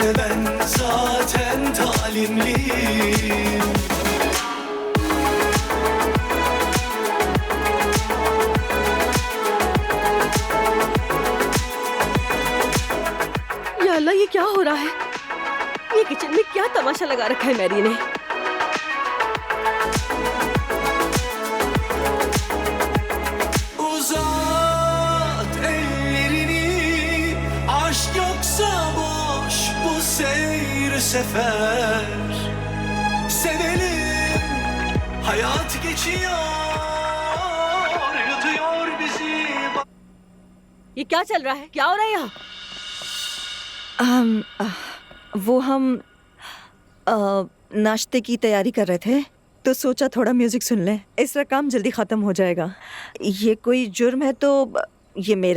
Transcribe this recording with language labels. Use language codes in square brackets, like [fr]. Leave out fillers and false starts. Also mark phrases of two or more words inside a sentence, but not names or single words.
[tr] ben zaten talimliyim. [ar] يا الله, [hi] ये क्या हो रहा है? ये किचन में क्या तमाशा लगा रखा है मैरी ने? [tr] Uzat ellerini, aşk yoksa boş bu seyir sefer. Sevelim, hayat geçiyor, yutuyor bizi. [hi] ये क्या चल रहा है? क्या हो रहा है यहाँ? वो हम नाश्ते की तैयारी कर रहे थे तो सोचा थोड़ा म्यूजिक सुन लें, इस तरह काम जल्दी खत्म हो जाएगा। ये कोई जुर्म है तो ये मेरा जुर्म है।